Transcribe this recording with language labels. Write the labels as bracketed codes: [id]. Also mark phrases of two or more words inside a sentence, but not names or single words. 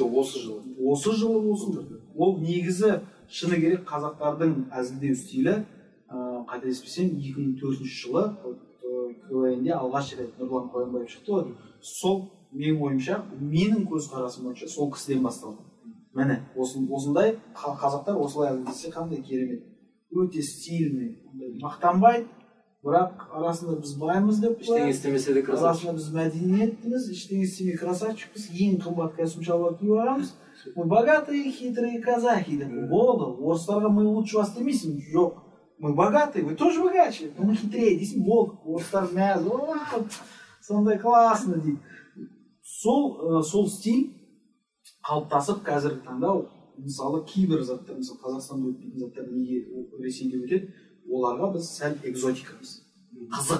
[kk] осы жылы болсын ол негізі шыны керек қазақтардың әзілдеу стилі қателеспесем 2004 жылы КВНде алғаш рет Нұрлан Қоянбаев шықты ғой сол менің ойымша менің көзқарасым бойынша сол кісіден басталды міне осындай қазақтар осылай әзілдесе қандай керемет, өте стильный, мақтанбайды, бірақ арасында біз баймыз деп ештеңе істемесе де красавчик, арасында біз мәдениеттіміз, ештеңе істемей красавчикпіз, ең қымбат костюм шалбар киіп алғанбыз, [ru] мы богатые хитрые казахи деп. [kk] Болды, орыстарға [ru] мы лучше вас [kk] демейсің, жоқ, [ru] мы богатые, вы тоже богаче, но мы хитрее [kk] дейсің, болды, орыстар мәз, сондай классно дейді. Сол стиль қалыптасып қазіргі таңда, мысалы кейбір заттар, мысалы Қазақстанда өтпейтін заттар неге Ресейде өтеді, оларға біз сәл экзотикамыз, қызық.